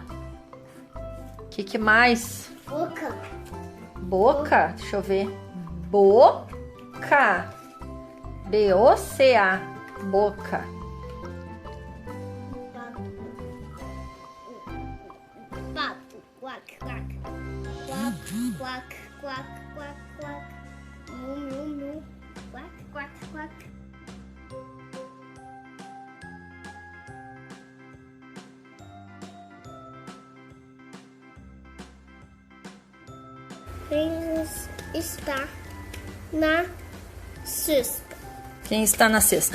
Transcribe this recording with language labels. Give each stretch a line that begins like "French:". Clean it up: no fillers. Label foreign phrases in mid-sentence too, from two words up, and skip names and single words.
Portuguese: O que mais? boca, Boca, deixa eu ver. Boca. B-O-C-A. Boca. pato, quack, quack, quack, quack, quack, quack, mu, quack, quack, quack. Está na cesta. Quem está na cesta?